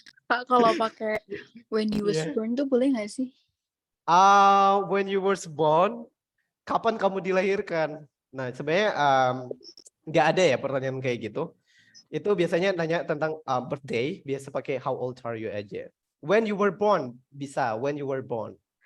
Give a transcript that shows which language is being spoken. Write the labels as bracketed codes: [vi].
[id] Pak, kalau pakai [en] when you was born [id] tuh boleh nggak sih? [en] When you were born, [id] kapan kamu dilahirkan? Nah, sebenarnya nggak ada ya pertanyaan kayak gitu. Itu biasanya nanya tentang birthday, biasa pakai [en] how old are you [id] aja. [en] When you were born, bisa when you were born.